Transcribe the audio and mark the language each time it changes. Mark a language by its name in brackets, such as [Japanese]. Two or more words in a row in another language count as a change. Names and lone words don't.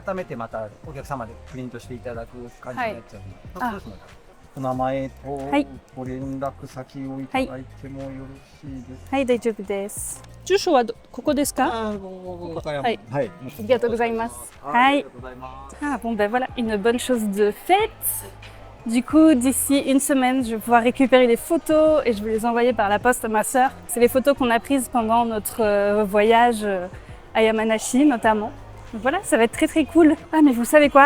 [Japanese] 改めてまたお客様でプリントしていただく感じになっちゃうので、お名前とご連絡先をいただいてもよろしいですか？はい、大丈夫です。住所はここですか？はい。ありがとうございます。 [French] はい。Ah bon ben voilà, une bonne chose de faite. Du coup, d'ici une semaine, je vais pouvoir récupérer les photos et je vais les envoyer par la poste à ma sœur. C'est les photos qu'on a prises pendant notre voyage à Yamanashi notamment. Donc voilà, ça va être très très cool. Ah mais vous savez quoi?